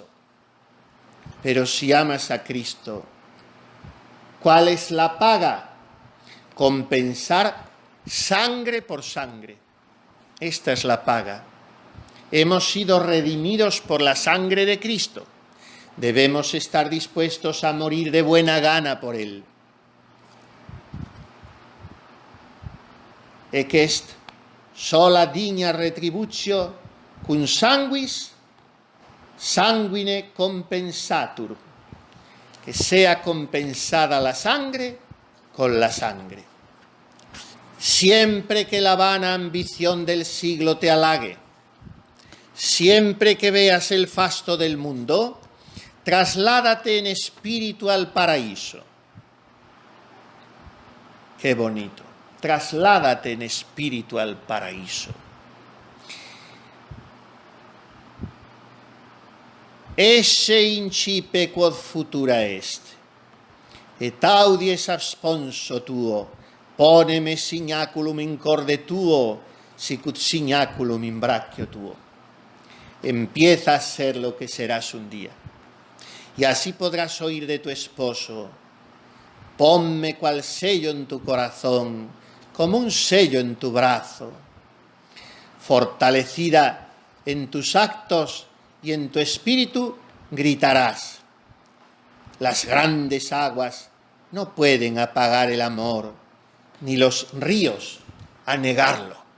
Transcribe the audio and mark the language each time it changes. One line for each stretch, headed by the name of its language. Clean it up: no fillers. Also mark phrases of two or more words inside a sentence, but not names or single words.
Spanish: Pero si amas a Cristo, ¿cuál es la paga? Compensar sangre por sangre. Esta es la paga. Hemos sido redimidos por la sangre de Cristo. Debemos estar dispuestos a morir de buena gana por Él.
Latin: Et est sola digna retributio cum sanguis sanguine compensatur.
Spanish: Que sea compensada la sangre con la sangre. Siempre que la vana ambición del siglo te halague, siempre que veas el fasto del mundo, trasládate en espíritu al paraíso. Qué bonito. Trasládate en espíritu al paraíso.
Latin: Esse incipe quod futura est, et audies absponso tuo, poneme signaculum in corde tuo, sicut signaculum in brachio tuo.
Spanish: Empieza a ser lo que serás un día. Y así podrás oír de tu esposo: ponme cual sello en tu corazón, como un sello en tu brazo. Fortalecida en tus actos y en tu espíritu, gritarás: las grandes aguas no pueden apagar el amor, ni los ríos anegarlo.